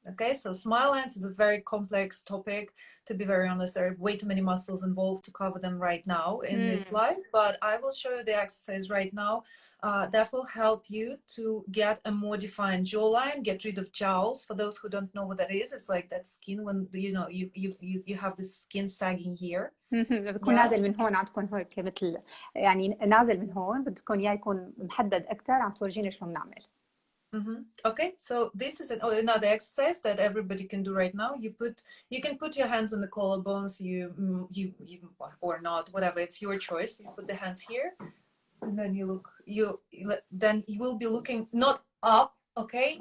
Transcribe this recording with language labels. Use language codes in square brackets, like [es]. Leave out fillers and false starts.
[en] Okay, so smile lines is a very complex topic. To be very honest, there are way too many muscles involved to cover them right now in this live, but I will show you the exercise right now that will help you to get a more defined jawline, get rid of jowls. For those who don't know what that is, it's like that skin when you have the skin sagging here. [ar] بكون نازل من هون عندكم هيك مثل يعني نازل من هون بدكم اياه يكون محدد اكثر عم تورجيني شو بنعمل. [en] Okay, so this is another exercise that everybody can do right now. You can put your hands on the collarbones, you or not, whatever, it's your choice. You put the hands here, and then then you will be looking not up, okay?